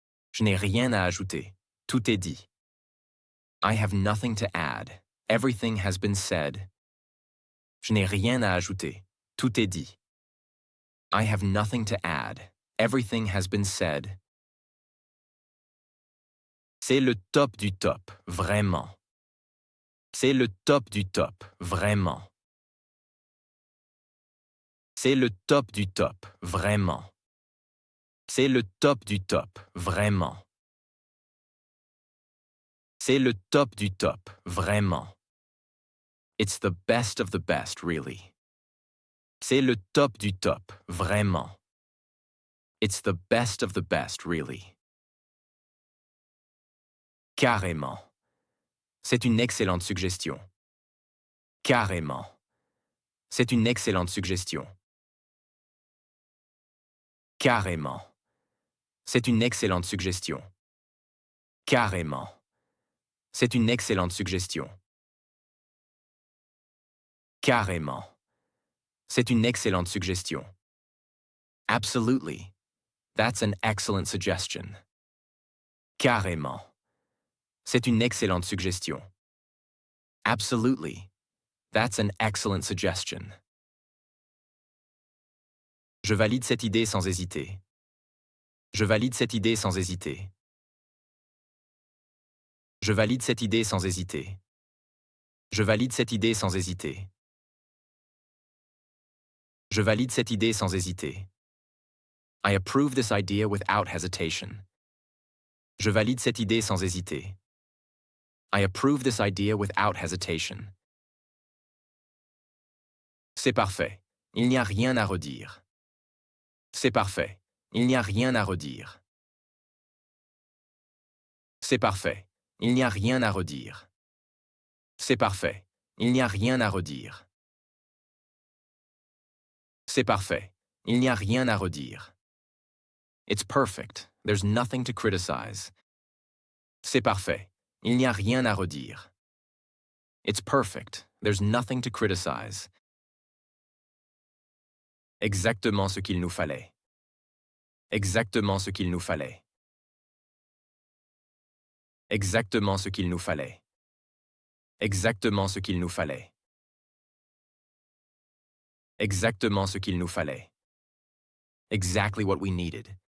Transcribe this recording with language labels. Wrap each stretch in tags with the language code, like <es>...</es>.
<fr>Je n'ai rien à ajouter. Tout est dit.</fr> <en>I have nothing to add. Everything has been said.</en> <fr>Je n'ai rien à ajouter. Tout est dit.</fr> <en>I have nothing to add. Everything has been said.</en> <fr>C'est le top du top, vraiment. C'est le top du top, vraiment. C'est le top du top, vraiment. C'est le top du top, vraiment. C'est le top du top, vraiment.</fr> <en>It's the best of the best, really.</en> <fr>C'est le top du top, vraiment.</fr> <en>It's the best of the best, really.</en> <fr>Carrément. C'est une excellente suggestion. Carrément. C'est une excellente suggestion. Carrément. C'est une excellente suggestion. Carrément. C'est une excellente suggestion. Carrément. C'est une excellente suggestion.</fr> <en>Absolutely. That's an excellent suggestion.</en> <fr>Carrément. C'est une excellente suggestion.</fr> <en>Absolutely. That's an excellent suggestion.</en> <fr>Je valide cette idée sans hésiter. Je valide cette idée sans hésiter. Je valide cette idée sans hésiter. Je valide cette idée sans hésiter. Je valide cette idée sans hésiter.</fr> <en>I approve this idea without hesitation.</en> <fr>Je valide cette idée sans hésiter.</fr> <en>I approve this idea without hesitation.</en> <fr>C'est parfait. Il n'y a rien à redire. C'est parfait. Il n'y a rien à redire. C'est parfait. Il n'y a rien à redire. C'est parfait. Il n'y a rien à redire. C'est parfait. Il n'y a rien à redire.</fr> <en>It's perfect. There's nothing to criticize.</en> <fr>C'est parfait. Il n'y a rien à redire.</fr> <en>It's perfect. There's nothing to criticize.</en> <fr>Exactement ce qu'il nous fallait. Exactement ce qu'il nous fallait. Exactement ce qu'il nous fallait. Exactement ce qu'il nous fallait. Exactement ce qu'il nous fallait.</fr> <en>Exactly what we needed.</en>